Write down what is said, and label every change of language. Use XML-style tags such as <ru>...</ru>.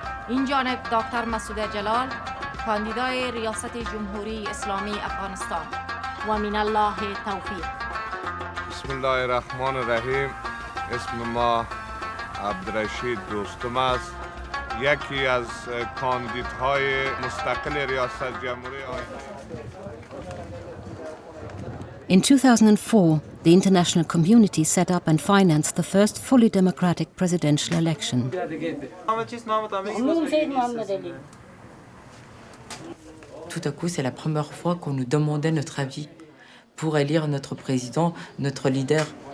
<fa>این جانب دکتر مسعود جلال، کاندیدای ریاست جمهوری اسلامی افغانستان</fa> <ar>و من الله توفیق. بسم الله الرحمن الرحیم.</ar> <fa>اسم ما عبدالرشید دوستم است، یکی از کاندیدهای مستقل ریاست جمهوری آینده.</fa> <en>In 2004, the international community set up and financed the first fully democratic presidential election.</en> <fr>Tout à coup, c'est la première fois qu'on nous demandait notre avis pour élire notre président, notre leader.</fr>